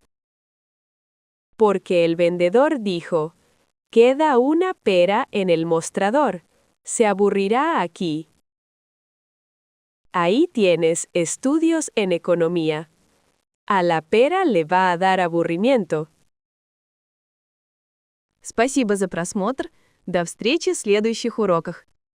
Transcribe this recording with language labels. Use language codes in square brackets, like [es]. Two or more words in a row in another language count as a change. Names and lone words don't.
[es] Porque el vendedor dijo, queda una pera en el mostrador. Se aburrirá aquí. Ahí tienes estudios en economía. A la pera le va a dar aburrimiento. [ru] Спасибо за просмотр. До встречи в следующих уроках.